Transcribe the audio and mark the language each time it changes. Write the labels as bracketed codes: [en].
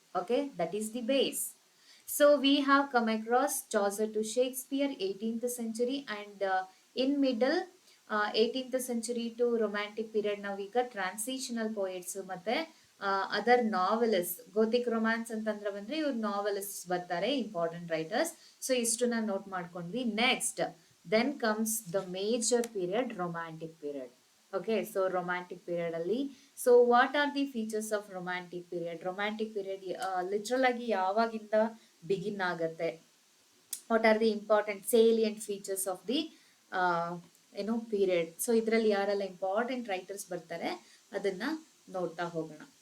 [en] Okay, that is the base. So we have come across Chaucer to Shakespeare 18th century and in middle 18th century to romantic period [kn] ನಾವೀಗ transitional poets ಮತ್ತೆ [en] Other novelist. [kn] Gothic romance ಅಂತಂದ್ರೆ ಬಂದ್ರೆ ಇವ್ರು novelist ಬರ್ತಾರೆ, important writers. So ಇಷ್ಟನ್ನ note ಮಾಡ್ಕೊಂಡ್ವಿ. Next [en] then comes the major period, romantic period. Okay, so romantic period [kn] ಅಲ್ಲಿ, [en] So what are the features of romantic period? [kn] Romantic period literal ಆಗಿ ಯಾವಾಗಿಂದ begin ಆಗತ್ತೆ? [en] What are the important salient features of the ಏನೋ period? [kn] So ಇದರಲ್ಲಿ ಯಾರೆಲ್ಲ important writers ಬರ್ತಾರೆ ಅದನ್ನ ನೋಡ್ತಾ ಹೋಗೋಣ.